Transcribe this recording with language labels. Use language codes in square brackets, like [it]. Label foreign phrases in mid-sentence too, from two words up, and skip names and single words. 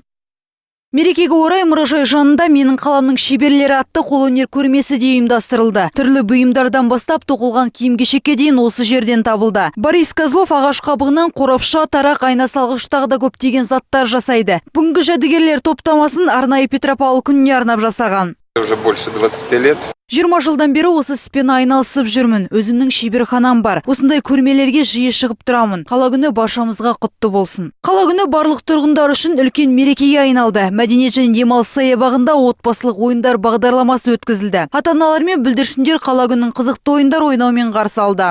[kk] Мерекеге орай мұражай жанында менің қаламның шеберлері атты қолөнер көрмесі де ұйымдастырылды. Түрлі бұйымдардан бастап тоқылған киім-кешекке дейін осы жерден табылды. Борис Козлов ағаш қабығынан қорапша, тарақ, айна салғыш тағы да көптеген заттар жасайды. Бүгінгі жәдігерлер топтамасын арнайы Петропавл күніне арнап жасаған. [ru] Уже больше 20 лет. [kk] 20 жылдан бері осы іспен айналысып жүрмін. Өзімнің шеберханам бар. Осындай көрмелерге жиі шығып тұрамын. Қала күні баршамызға құтты болсын. Қала күні барлық тұрғындар үшін үлкен мерекеге айналды. Мәдениет және демалыс саябағында отбасылық ойындар бағдарламасы өткізілді. Ата-аналар мен бүлдіршіндер қала күнін қызықты ойындар ойнаумен қарсы алды.